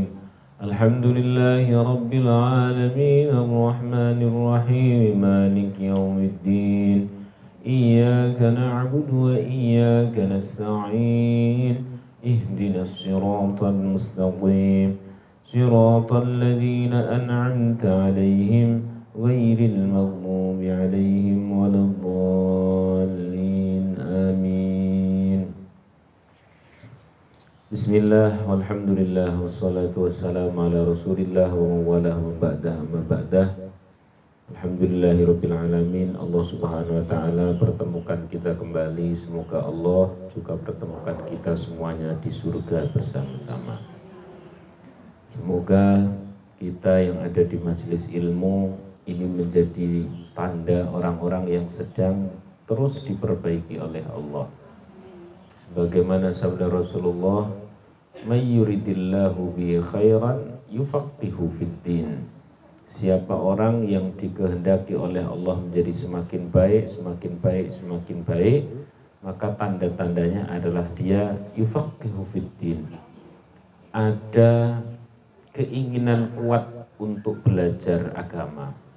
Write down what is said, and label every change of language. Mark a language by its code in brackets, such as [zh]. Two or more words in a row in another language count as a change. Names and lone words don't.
[ar] الحمد لله رب العالمين الرحمن الرحيم مالك يوم الدين إياك نعبد وإياك نستعين اهدنا الصراط المستقيم صراط الذين أنعمت عليهم غير المغضوب عليهم ولا الضالين آمين. بسم الله والحمد لله والصلاة والسلام على رسول الله ومن والاه وبعد. الحمد لله رب العالمين. [id] Allah [ar] سبحانه وتعالى [id] pertemukan kita kembali. Semoga Allah juga pertemukan kita semuanya di surga bersama-sama. Semoga kita yang ada di majelis ilmu ini menjadi tanda orang-orang yang sedang terus diperbaiki oleh Allah. Sebagaimana sabda Rasulullah, [ar] "من يرد الله به خيرا يفقهه في الدين." [id] Siapa orang yang dikehendaki oleh Allah menjadi semakin baik, maka tanda-tandanya adalah dia [ar] يفقهه في الدين. [id] Ada keinginan kuat untuk belajar agama.